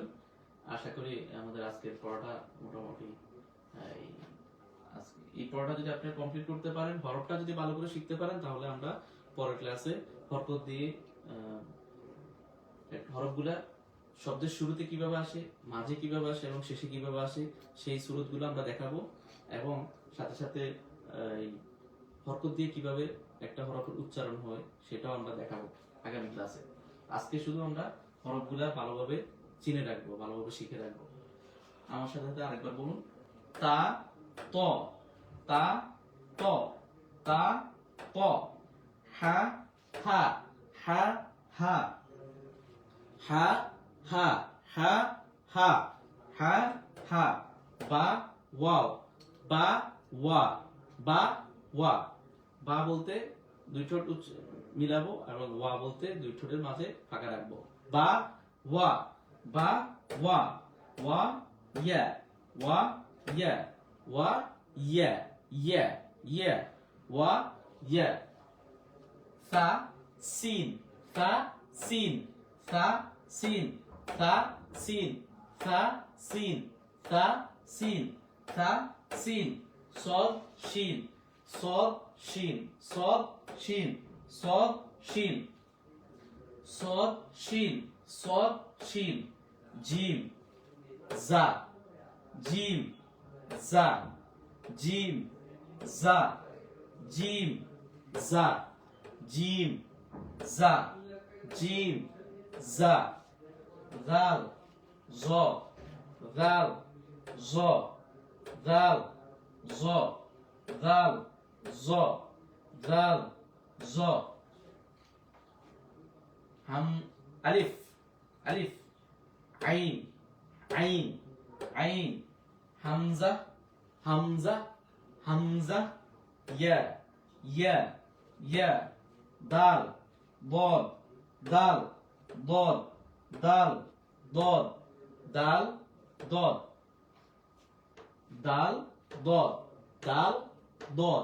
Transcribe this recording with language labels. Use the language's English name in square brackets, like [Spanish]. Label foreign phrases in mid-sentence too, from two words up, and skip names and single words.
[Bangla] আশা করি আমাদের আজকের পড়াটা মোটামুটি এই পড়াটা যদি আপনি কমপ্লিট করতে পারেন, হরফটা যদি ভালো করে শিখতে পারেন, তাহলে আমরা পরের ক্লাসে হরকত দিয়ে হরফগুলা শব্দের শুরুতে কিভাবে আসে, মাঝে কিভাবে আসে এবং শেষে কিভাবে আসে সেই সুরতগুলো আমরা দেখাবো, এবং সাথে সাথে হরকত দিয়ে কিভাবে একটা হরফের উচ্চারণ হয় সেটাও আমরা দেখাবো আগামী ক্লাসে। আজকে শুধু আমরা হরফগুলা ভালোভাবে চিনে রাখবো, ভালোভাবে শিখে রাখবো। আমার সাথে সাথে আরেকবার বলুন। তা ত তা ত তা ত। হা হা হা হা হা হা হা হা হা হা। বা ওয়াও বা ওয়া বা ওয়া। বা বলতে দুই ঠোঁট মিলাবো এবং ওয়া বলতে দুই ঠোঁটের মাঝে ফাঁকা রাখবো। বা ওয়া বা ওয়া ওয়া ইয়া ওয়া ইয়া ওয়া ইয়া ইয়া ইয়া ওয়া ইয়া। সা সিন সা সিন সা সিন সা সিন সা সিন সা সিন সা সিন। সদ শিন সদ শিন সদ শিন সদ শিন সদ শিন সদ শিন। জিম জা জিম জা জিম জা জিম জা জিম জা জিম জা। দাল জ দাল জ দাল জ দাল জ দাল জ। হাম আলিফ আলিফ আইন আইন আইন। হামজা হামজা হামজা ইয়া ইয়া ইয়া। দাল দদ দাল দদ দাল দদ দাল দদ দাল দদ দাল দদ।